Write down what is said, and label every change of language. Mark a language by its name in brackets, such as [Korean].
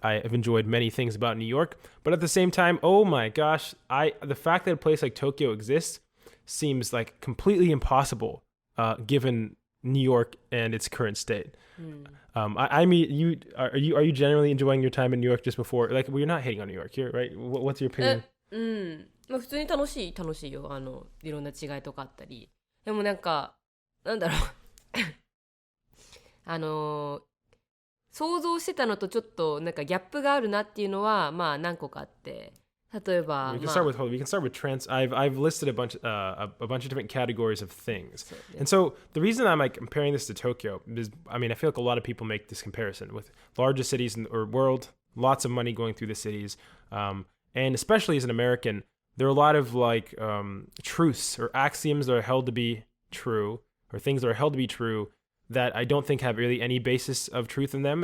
[English] I have enjoyed many things about New York, but at the same time, oh my gosh, the fact that a place like Tokyo exists seems like completely impossible, given New York and its current state. I mean, are you generally enjoying your time in New York just before? Like, well, you're not hating on New York here, right? What's your opinion? [Japanese] まあ普通に楽しいよ。いろんな違いとかあったり。でもなんだろう想像してたのとちょっとなんかギャップがあるなっていうのはまあ何個かあって。例えば [English] we can start with trans. I've listed a bunch of different categories of things. And so the reason I'm like comparing this to Tokyo is, I mean, I feel like a lot of people make this comparison with largest cities in the world, lots of money going through the cities. And especially as an American, there are a lot of like truths or axioms that are held to be true, or things that are held to be true that I don't think have really any basis of truth in them.